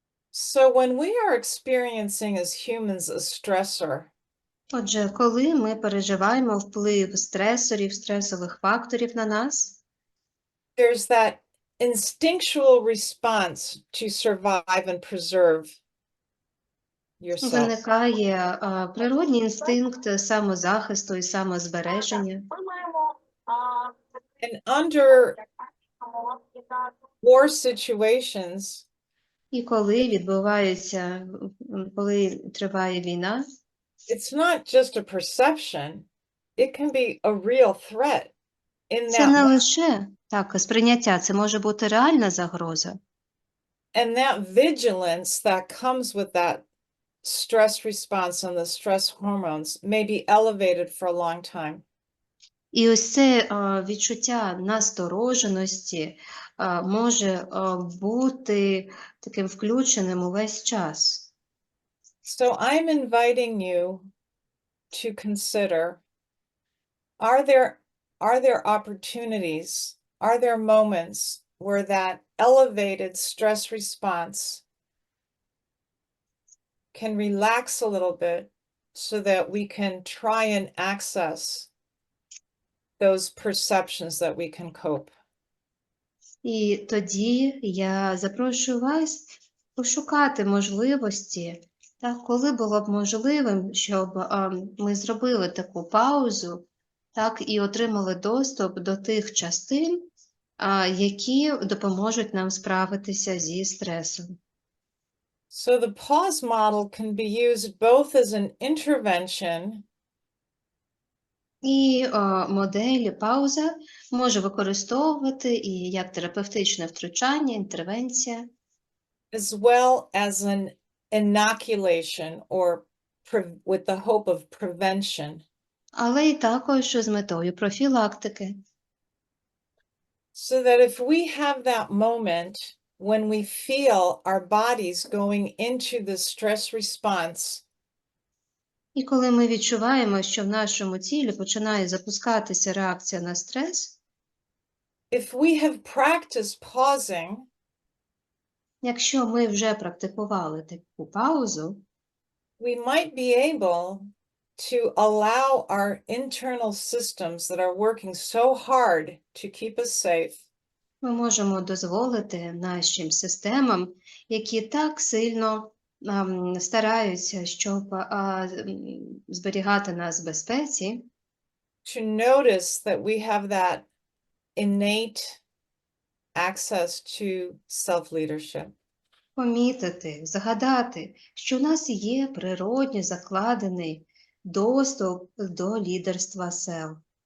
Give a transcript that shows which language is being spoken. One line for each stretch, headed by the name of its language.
English: So when we are experiencing as humans a stressor,
Ukrainian: Отже, коли ми переживаємо вплив стресорів, стресових факторів на нас,
English: there's that instinctual response to survive and preserve yourself.
Ukrainian: виникає природній інстинкт самозахисту і самозбереження.
English: And under war situations,
Ukrainian: І коли відбувається, коли триває війна,
English: it's not just a perception, it can be a real threat in
Ukrainian: це не
English: that,
Ukrainian: лише так, сприйняття, це може бути реальна загроза.
English: and that vigilance that comes with that stress response and the stress hormones may be elevated for a long time.
Ukrainian: І ось це відчуття настороженості може бути таким включеним увесь час.
English: So I'm inviting you to consider, are there opportunities, are there moments where that elevated stress response can relax a little bit so that we can try and access those perceptions that we can cope.
Ukrainian: І тоді я запрошую вас пошукати можливості, так, коли було б можливим, щоб ми зробили таку паузу, так, і отримали доступ до тих частин, які допоможуть нам справитися зі стресом.
English: So the pause model can be used both as an intervention
Ukrainian: І модель пауза може використовувати і як терапевтичне втручання, інтервенція,
English: as well as an inoculation or with the hope of prevention.
Ukrainian: але й також з метою профілактики.
English: So that if we have that moment when we feel our bodies going into the stress response,
Ukrainian: І коли ми відчуваємо, що в нашому тілі починає запускатися реакція на стрес,
English: if we have practiced pausing,
Ukrainian: якщо ми вже практикували таку паузу,
English: we might be able to allow our internal systems that are working so hard to keep us safe
Ukrainian: ми можемо дозволити нашим системам, які так сильно стараються, щоб зберігати нас в безпеці,
English: to notice that we have that innate access to self-leadership.
Ukrainian: помітити, згадати, що у нас є природньо закладений доступ до лідерства self.